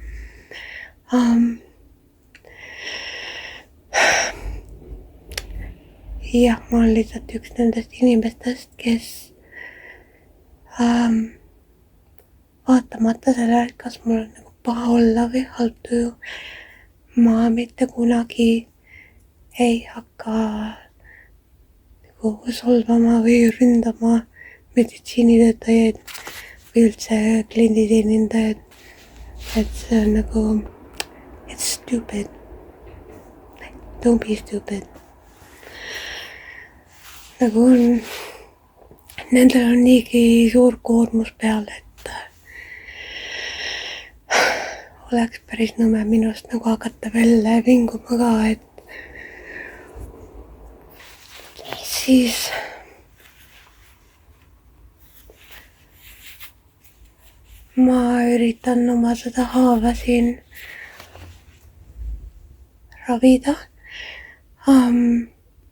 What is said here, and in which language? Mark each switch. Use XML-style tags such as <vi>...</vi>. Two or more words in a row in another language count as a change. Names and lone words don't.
<et>Jah, ma olen lihtsalt üks nendest inimestest, kes vaatamata sellele, kas mul on nagu paha olla või halb tuju, ma mitte kunagi ei hakka nagu solvama või ründama meditsiinitöötajaid või üldse klienditeenindajaid. Et see on nagu,</et> <en>it's stupid. Don't be stupid.</en> <et>Nagu on, nendel on niigi suur koormus peal, et oleks päris nõme minust nagu hakata veel vinguma ka, et siis ma üritan oma seda haava siin ravida.</et>